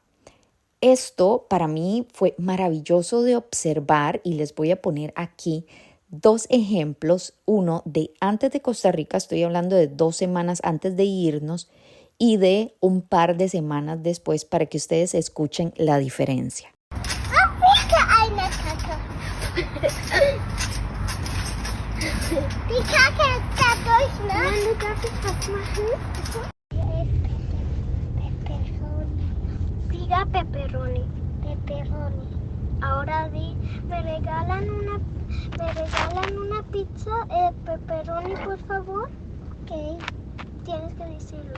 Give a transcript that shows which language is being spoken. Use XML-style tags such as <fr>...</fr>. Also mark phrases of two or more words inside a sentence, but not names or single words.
<es>Esto para mí fue maravilloso de observar y les voy a poner aquí 2 ejemplos. Uno de antes de Costa Rica, estoy hablando de 2 semanas antes de irnos y de un par de semanas después para que ustedes escuchen la diferencia.</es> <de>Die Kacke ist da durch, ne? Nein, du darfst jetzt was machen.</de> <es>Pepperoni. Diga pepperoni. Pepperoni. Ahora me regalan una pizza pepperoni, por favor. Ok. Tienes que decirlo.</es>